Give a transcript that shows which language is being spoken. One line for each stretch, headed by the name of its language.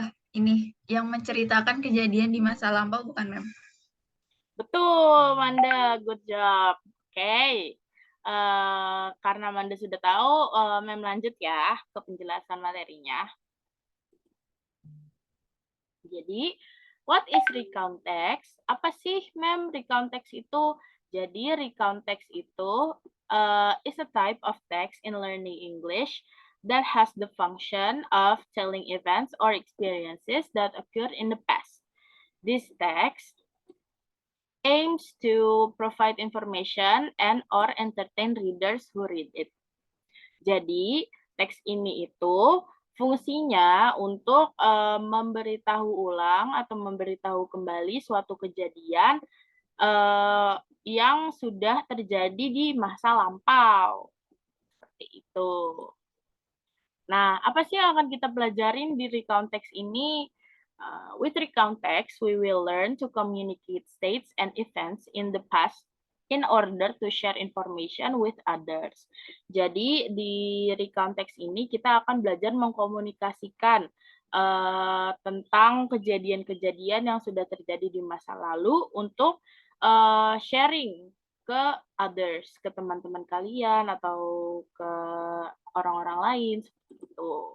Indonesian: Ini yang menceritakan kejadian di masa lampau, bukan, ma'am? Betul, Manda.
English: Good job.
Indonesian: Oke. Karena Manda sudah tahu, Mem lanjut ya ke penjelasan materinya. Jadi,
English: what is recount text?
Indonesian: Apa sih, Mem, recount text itu?
English: Jadi, recount text itu is a type of text in learning English that has the function of telling events or experiences that occurred in the past. This text aims to provide information and or entertain readers who read it.
Indonesian: Jadi, teks ini itu fungsinya untuk memberitahu ulang atau memberitahu kembali suatu kejadian yang sudah terjadi di masa lampau. Seperti itu. Nah, apa sih yang akan kita pelajarin di recount text ini?
English: With recount text, we will learn to communicate states and events in the past in order to share information with others.
Indonesian: Jadi di recount text ini kita akan belajar mengkomunikasikan tentang kejadian-kejadian yang sudah terjadi di masa lalu untuk sharing ke others, ke teman-teman kalian atau ke orang-orang lain seperti itu.